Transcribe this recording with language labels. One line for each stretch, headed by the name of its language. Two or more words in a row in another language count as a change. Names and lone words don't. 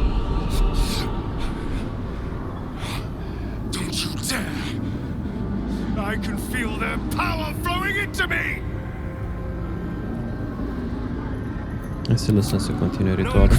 English: Don't you dare! I can feel their power flowing into me!
Romanian: Hai să lăsăm să continue Non ritualul.